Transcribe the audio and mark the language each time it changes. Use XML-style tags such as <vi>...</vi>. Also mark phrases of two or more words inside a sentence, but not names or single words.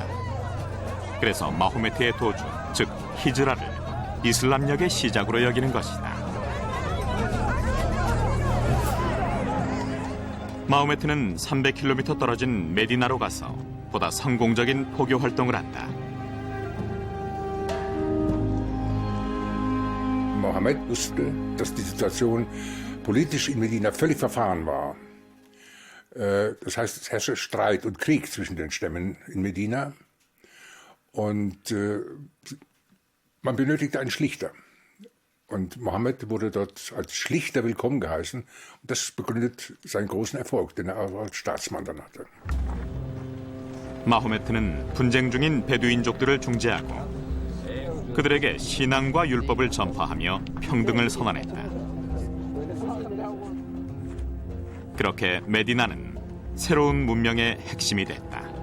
<ko>그래서 마호메트의 도주, 즉 히즈라를 이슬람력의 시작으로 여기는 것이다. 마호메트는 300km 떨어진 메디나로 가서 보다 성공적인 포교 활동을 한다.</ko> <de>Mohammed wusste, dass die Situation politisch in Medina völlig verfahren war. Das heißt, es herrschte Streit und Krieg zwischen den Stämmen in Medina. Und man benötigte einen Schlichter. Und Mohammed wurde dort als Schlichter willkommen geheißen. Und das begründet seinen großen Erfolg, den er als Staatsmann dann hatte.</de> <ko>마호메트는 분쟁 중인 베두인족들을 중재하고 그들에게 신앙과 율법을 전파하며 평등을 선언했다. 그렇게 메디나는 새로운 문명의 핵심이 됐다.</ko>